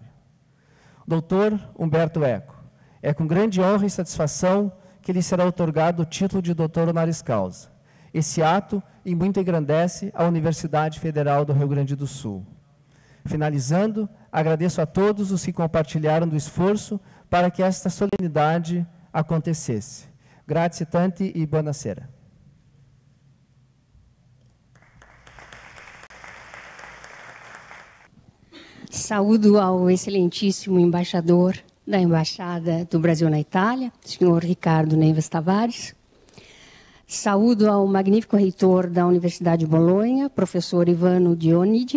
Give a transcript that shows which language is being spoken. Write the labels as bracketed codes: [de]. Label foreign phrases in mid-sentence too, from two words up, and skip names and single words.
[pt] Doutor Humberto Eco, é com grande honra e satisfação que lhe será outorgado o título de doutor [la] honoris causa. [pt] Esse ato e muito engrandece a Universidade Federal do Rio Grande do Sul. Finalizando, agradeço a todos os que compartilharam do esforço para que esta solenidade acontecesse. [it] Grazie tanti e buonasera. [pt] Saúdo ao excelentíssimo embaixador da Embaixada do Brasil na Itália, senhor Ricardo Neiva Tavares. Saúdo ao magnífico reitor da Universidade de Bolonha, professor Ivano Donidi.